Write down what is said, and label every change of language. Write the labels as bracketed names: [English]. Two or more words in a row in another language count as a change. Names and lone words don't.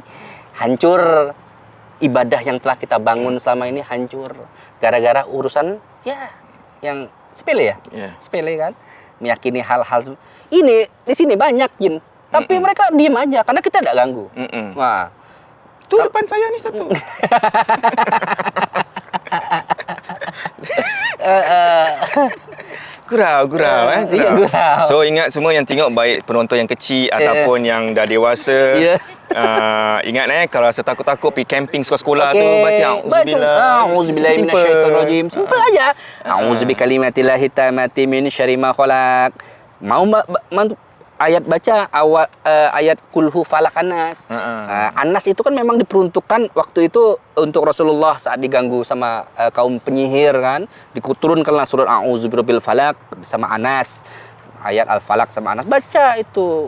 [Indonesian] Hancur ibadah yang telah kita bangun selama ini, hancur gara-gara urusan ya yang sepele sepele kan, meyakini hal-hal ini. Di sini banyak jin tapi mereka diem aja karena kita tidak ganggu. Wah, tuh depan saya nih satu. Gurau. [Malay] So ingat semua yang tengok, baik penonton yang kecil ataupun yang dah dewasa. Ingat kalau rasa takut-takut pergi camping sekolah-sekolah tu baca [Arabic] أعوذ بالله من الشيطان الرجيم. [Malay] Simple aja. [Arabic] أعوذ بكلمات الله التامات من شر ما خلق. [Indonesian] Mau ayat baca ayat kulhu falak anas. Nah, anas itu kan memang diperuntukkan waktu itu untuk Rasulullah saat diganggu sama kaum penyihir kan. Diturunkanlah surat [Arabic] أعوذ برب الفلق [Indonesian] sama Anas. Ayat al-falak sama Anas. Baca itu.